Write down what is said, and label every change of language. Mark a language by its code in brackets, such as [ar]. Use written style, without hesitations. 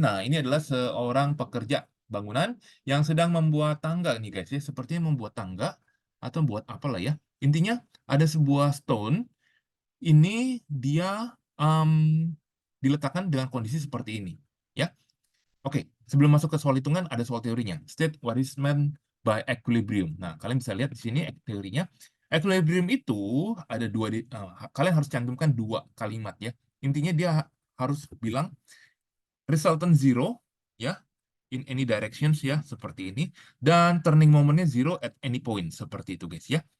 [id] Nah, ini adalah seorang pekerja bangunan yang sedang membuat tangga nih guys ya, sepertinya membuat tangga atau membuat apa lah ya. Intinya ada sebuah stone, ini dia diletakkan dengan kondisi seperti ini ya. Oke, sebelum masuk ke soal hitungan, ada soal teorinya. [en] State what is meant by equilibrium. [id] Nah, kalian bisa lihat di sini teorinya. Equilibrium itu ada kalian harus cantumkan 2 kalimat ya. Intinya dia harus bilang resultant zero ya, [en] in any directions [id] ya, seperti ini. Dan turning momentnya [en] zero at any point, [id] seperti itu guys ya.